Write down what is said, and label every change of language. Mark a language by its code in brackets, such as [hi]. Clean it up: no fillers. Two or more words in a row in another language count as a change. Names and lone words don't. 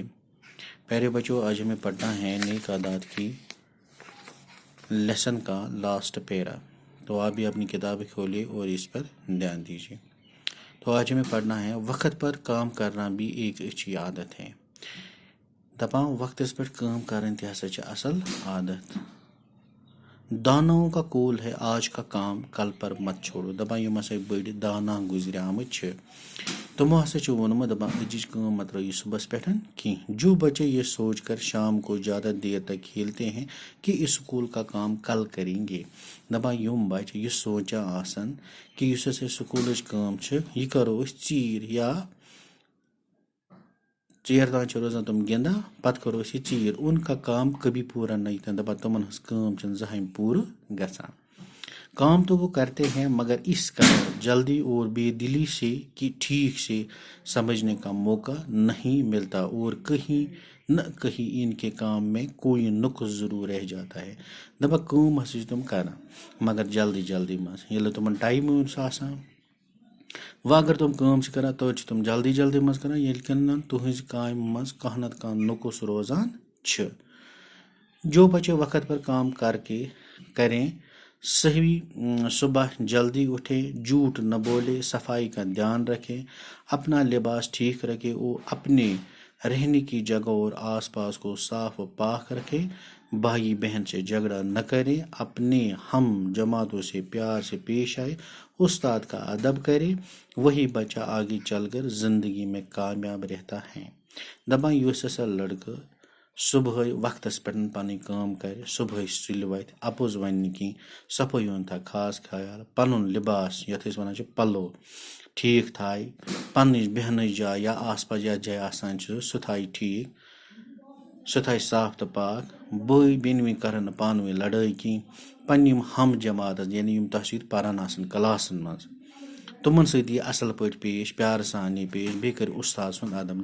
[ur] پیارے بچوں، آج ہمیں پڑھنا ہے نیک عادات کی لیسن کا [en] last para. [ur] تو آپ بھی اپنی کتابیں کھولیں اور اس پر دھیان دیجیے. تو آج ہمیں پڑھنا ہے وقت پر کام کرنا بھی ایک اچھی عادت ہے. [ks] دپان وقت پہ کام کرن تہ ہسا چھ اصل عادت. [ur] داناؤں کا قول ہے آج کا کام کل پر مت چھوڑو. [ks] دپان یم ہسا بڑی دانا گزرے آمت چھ تمو ہسا چھ وونمت دپان أزِچ کٲم مت رٲیِو صبحس پٮ۪ٹھ کینٛہہ. [ur] جو بچے یہ سوچ کر شام کو زیادہ دیر تک کھیلتے ہیں کہ اسکول کا کام کل کریں گے. [ks] دپان یم بچہ یہ سونچان آسن کہ یُس ہسا سکولٕچ کٲم چھ یہ کرو أسۍ ژیٖرۍ یا ژیر تام چھ روزان تم گِنٛدان پتہٕ کرو أسۍ یہ ژیٖرۍ. [ur] ان کا کام کبھی پورا نہیں تھا. [ks] دپان تمن ہنٛز کٲم چھنہٕ زٕہٕنۍ پوٗرٕ گژھان. [ur] کام تو وہ کرتے ہیں مگر اس قدر جلدی اور بے دلی سے کہ ٹھیک سے سمجھنے کا موقع نہیں ملتا اور کہیں نہ کہیں ان کے کام میں کوئی نقص ضرور رہ جاتا ہے. [ks] دپان کٲم ہسا چھِ تم کران مگر جلدی جلدی منٛز ییٚلہِ تمن ٹایم اوس آسان. وۄنۍ اگر تم کٲم چھِ کران توتہِ چھِ تم جلدی جلدی منٛز کران ییٚلہِ کِنہٕ تُہنٛزِ کامہِ منٛز کانٛہہ نتہٕ کانٛہہ نقص روزان چھِ. [ur] جو بچے وقت پر کام کر کے کریں صحیح صبح جلدی اٹھے جھوٹ نہ بولے صفائی کا دھیان رکھے اپنا لباس ٹھیک رکھے اور اپنے رہنے کی جگہ اور آس پاس کو صاف و پاک رکھے. بھائی بہن سے جھگڑا نہ کرے اپنے ہم جماعتوں سے پیار سے پیش آئے استاد کا ادب کرے وہی بچہ آگے چل کر زندگی میں کامیاب رہتا ہے. [ks] دپان یُس ہسا لڑکہٕ صبح وقتس پہ پن کام کرِ صبح سُلہِ وتھِ اپُز ون نہٕ کینٛہہ صفٲیی ہُنٛد تھایہِ خاص خیال پنُن لباس یتھ أسۍ ونان چھِ پلو ٹھیک تھایہِ پننٕچ بیہنٕچ جاے یا [ur] آس پاس [ks] یتھ جایہِ آسان چھُ سُہ تھایہِ ٹھیک سُہ تھایہِ صاف تہٕ پاک. بٲے بیٚنوٕنۍ کرن نہٕ پانہٕ ؤنۍ لڑٲے کینٛہہ پننہِ یِم ہم جماعتس یعنی یِم تۄہہِ سۭتۍ پران آسن کلاسن منٛز تمن سۭتۍ یی اصل پٲٹھۍ پیش پیارٕ سان یی پیش بیٚیہِ کرِ استاد سُنٛد ادب.